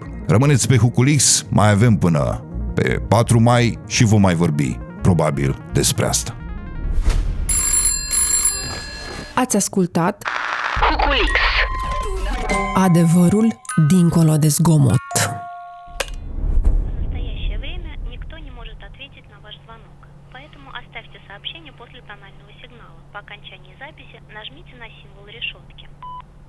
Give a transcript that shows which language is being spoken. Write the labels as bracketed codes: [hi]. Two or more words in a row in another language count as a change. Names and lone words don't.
[ro] Rămâneți pe Huculix, mai avem până pe 4 mai și vom mai vorbi, probabil, despre asta. Ați ascultat Huculix. Adevărul dincolo de zgomot. [ru] В настоящее время никто не может ответить на ваш звонок, поэтому оставьте сообщение после тонального сигнала. По окончании записи нажмите на символ решетки.